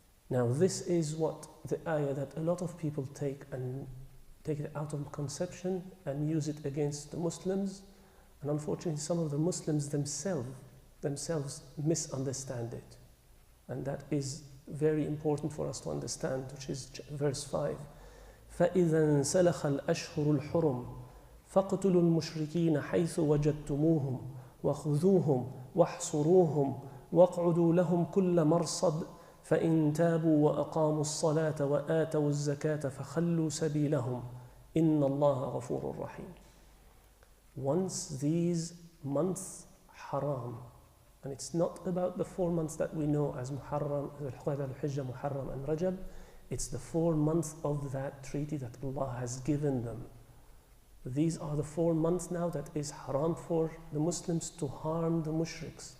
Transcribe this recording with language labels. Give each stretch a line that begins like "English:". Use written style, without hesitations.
English: Now this is what the ayah that a lot of people take it out of conception and use it against the Muslims. And unfortunately some of the Muslims themselves misunderstand it. And that is very important for us to understand, which is verse 5.
Arabic: فإذا انسلخ الأشهر الحرم فاقتلوا المشركين حيث وجدتموهم وخذوهم واحصروهم واقعدوا لهم كل مرصد فإن تابوا وأقاموا الصلاة وآتوا الزكاة فخلوا سبيلهم إن الله غفور رحيم.
English: Once these months haram, and it's not about the 4 months that we know as Muharram, Al-Hijjah, Muharram and Rajab. It's the 4 months of that treaty that Allah has given them. These are the 4 months now that is haram for the Muslims to harm the mushriks.